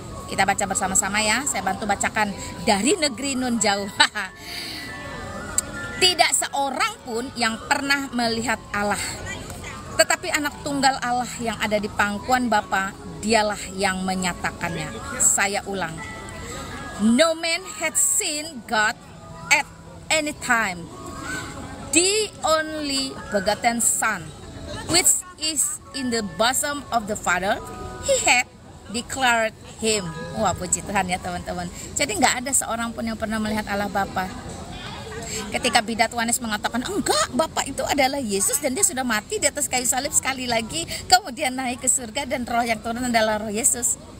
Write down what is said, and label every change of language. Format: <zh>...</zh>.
<id>Kita baca bersama-sama ya, saya bantu bacakan dari negeri nun jauh. Tidak seorang pun yang pernah melihat Allah, tetapi anak tunggal Allah yang ada di pangkuan Bapa, dialah yang menyatakannya. Saya ulang.</id> <en>No man had seen God at any time. the only begotten Son, which is in the bosom of the Father, he had declared him.</en> <id>Wah, puji Tuhan ya teman-teman. Jadi nggak ada seorang pun yang pernah melihat Allah Bapa. Ketika bidat Yohanes mengatakan, enggak, Bapa itu adalah Yesus dan dia sudah mati di atas kayu salib sekali lagi, kemudian naik ke surga dan roh yang turun adalah roh Yesus.</id>